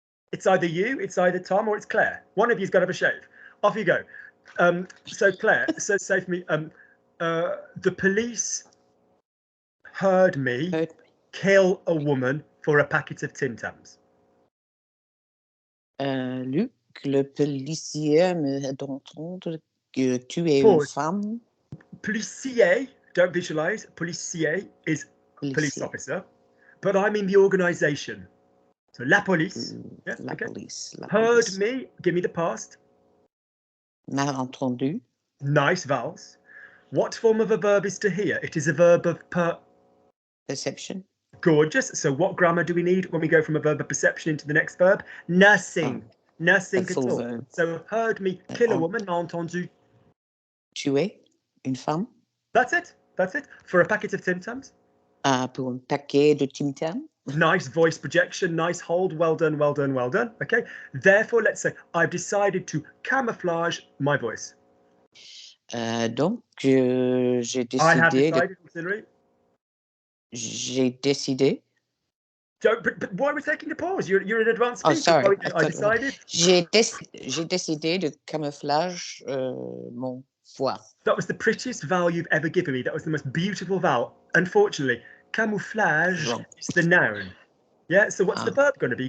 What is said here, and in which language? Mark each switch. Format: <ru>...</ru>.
<en>It's either you, it's either Tom, or it's Claire. One of you's got to have a shave. Off you go. So Claire, say for me. The police heard me kill a woman for a packet of Tim Tams.</en> <fr>Luc, le policier me d'entendre que tu es une femme.</fr> <en>Policier, don't visualize. Policier is police officer, but I mean the organisation. So la police. Yeah,</en> <fr>La</fr> <en>okay.</en> <fr>police.</fr> <en>Heard me. Give me the past.</en> <fr>M'a entendu.</fr> <en>Nice vowels. What form of a verb is to hear? It is a verb of Perception. Gorgeous. So what grammar do we need when we go from a verb of perception into the next verb? Nothing. Nothing the at full all. verb. So heard me kill a woman,</en> <fr>m'a entendu. Tuer une femme.</fr> <en>That's it. That's it. For a packet of Tim Tams.</en> <fr>Pour un paquet de Tim Tam.</fr> <en>Nice voice projection, nice hold. Well done, well done, well done. Okay. Therefore, let's say I've decided to camouflage my voice.</en> <fr>Donc, j'ai</fr> <en>I have</en> <fr>décidé.</fr> <en>decided, auxiliary.</en> <fr>J'ai décidé.</fr> <en>But why are we taking the pause? You're in advanced Oh, speech. sorry. I decided.</en> <fr>J'ai décidé de camouflage mon voix.</fr> <en>That was the prettiest vowel you've ever given me. That was the most beautiful vowel. Unfortunately, camouflage Wrong. is the noun. Yeah. So what's the verb going to be?</en>